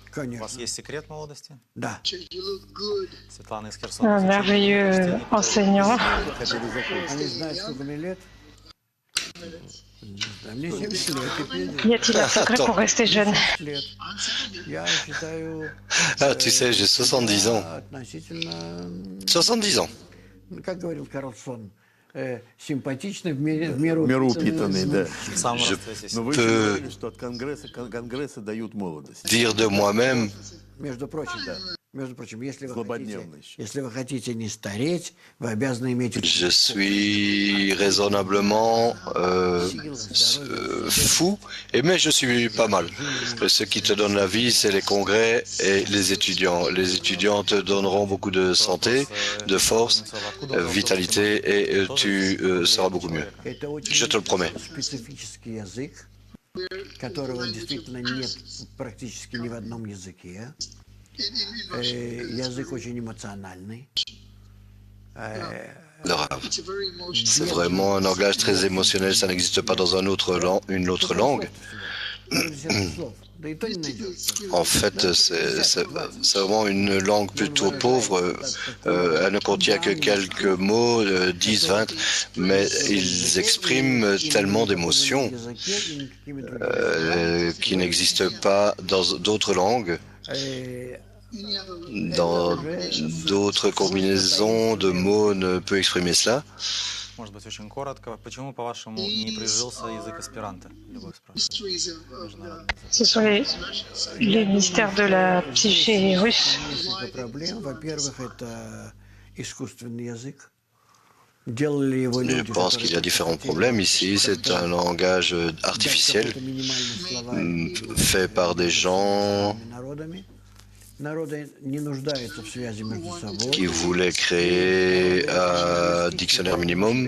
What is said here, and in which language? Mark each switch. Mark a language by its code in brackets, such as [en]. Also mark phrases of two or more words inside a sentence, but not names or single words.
[fr] Un merveilleux enseignant. Y a-t-il un secret pour rester jeune? Ah, tu sais, j'ai 70 ans. 70 ans. [ru] Как говорил Карлсон, симпатичный, в меру упитанный, да. [fr] Je [ru] Но вы говорили, что от конгресса дают молодость. [fr] Dire de moi-même, [ru] между прочим, если вы хотите не стареть, вы обязаны иметь... [fr] Je suis raisonnablement fou, mais je suis pas mal. Ce qui te donne la vie, c'est les congrès et les étudiants. Les étudiants te donneront beaucoup de santé, de force, vitalité, et tu seras beaucoup mieux. Je te le promets. [ru] Которого действительно нет практически ни в одном языке. Язык очень эмоциональный. [fr] Le rave. C'est vraiment un langage très émotionnel, ça n'existe pas dans une autre langue. En fait, c'est vraiment une langue plutôt pauvre. Elle ne contient que quelques mots, 10, 20, mais ils expriment tellement d'émotions qui n'existent pas dans d'autres langues. Dans d'autres combinaisons de mots ne peut exprimer cela. [ru] Может быть, очень коротко. Почему, по-вашему, не прижился язык эсперанто? Любовь спрашивает. [fr] Ce sont les mystères de la psyché russe. Je pense qu'il y a différents problèmes ici. C'est un langage artificiel fait par des gens qui voulaient créer un dictionnaire minimum.